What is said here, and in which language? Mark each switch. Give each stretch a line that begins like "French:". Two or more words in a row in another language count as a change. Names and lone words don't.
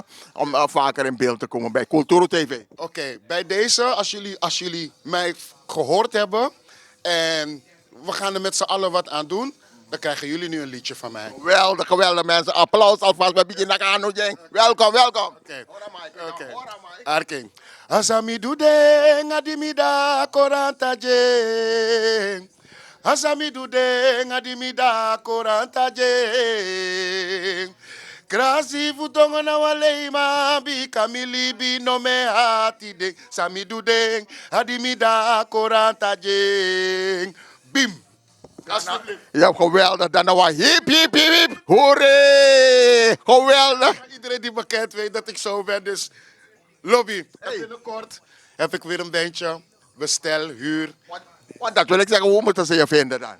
Dutch: Om vaker in beeld te komen bij Culturo TV. Oké, bij deze, als jullie mij gehoord hebben en we gaan er met z'n allen wat aan doen, dan krijgen jullie nu een liedje van mij. Geweldig, geweldig mensen. Applaus alvast bij Biggie Nakano, Jeng. Welkom, welkom. Oké. Arking. Asami dudeng adimida koranta jeng. Asami dudeng adimida koranta jeng. Krasi futongo na waleima bi kamili bi no me hati deng. Sami dudeng adimida koranta jeng. Bim. Alsjeblieft. Ja, geweldig. Dan nou hip, hip, hip, hip. Hoeré. Geweldig. Iedereen die me kent weet dat ik zo ben, dus lobby. En binnenkort heb ik weer een bandje. Bestel, huur. Want dat wil ik zeggen, hoe moeten ze je vinden dan?